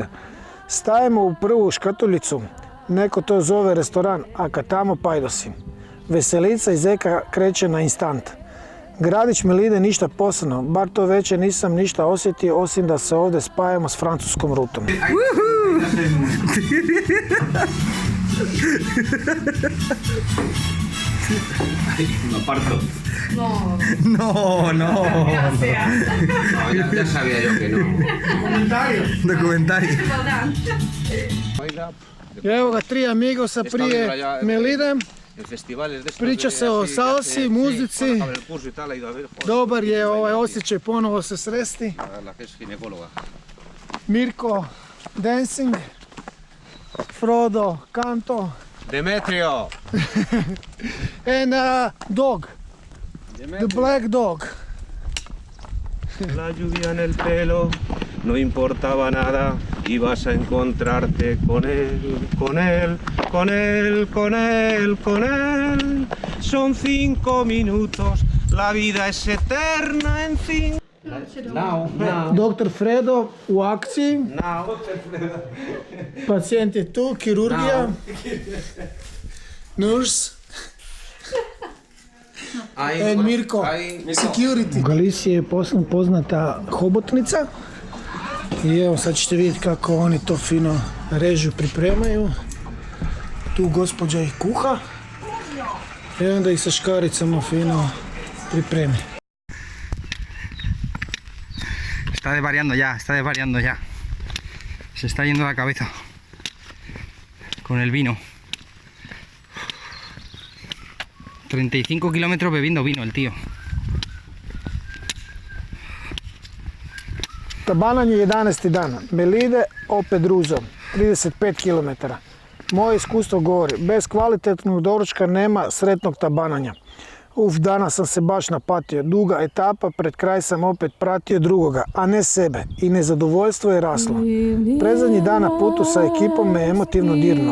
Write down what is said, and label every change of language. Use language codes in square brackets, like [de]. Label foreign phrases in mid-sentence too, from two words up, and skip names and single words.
[hr] Stajemo u prvu škatuljicu, neko to zove restoran, a kad tamo pajdosi. Veselica iz eka kreće na instant. Gradić Melide ništa posebno, bar to večer nisam ništa osjetio osim da se ovdje spajamo s francuskom rutom. [es] No parto. No. No, ya sabía yo que no. Documentario. [hr] Evo ga, tri amigosa prije Melide. Priča se o salsi, muzici. Dobar je ovaj osjećaj ponovo se sresti. [en] Mirko, dancing. [es] Frodo, canto. Demetrio! [en] And dog. The black dog. [es] La lluvia en el pelo, no importaba nada, ibas a encontrarte con él, con él, con él, con él, con él. Son 5 minutos, la vida es eterna en 5. [hr] Dr. Fredo u akciji. Pacijent je tu, kirurgija. [en] Nurse. And Mirko, security. [hr] U Galiciji je poznata hobotnica. I evo sad ćete vidjeti kako oni to fino režu, pripremaju. Tu gospođa ih kuha. I onda ih sa škaricama fino pripremi. [es] Está desvariando ya. Se está yendo la cabeza. Con el vino. 35 kilómetros bebiendo vino el tío. [hr] Tabanan je 11. dan. Melide opet druzo. 35 km. Moje iskustvo govori, bez kvalitetnog doručka nema sretnog tabananja. Danas sam se baš napatio. Duga etapa, pred kraj sam opet pratio drugoga, a ne sebe. I nezadovoljstvo je raslo. Predzadnji dan na putu sa ekipom me emotivno dirnuo.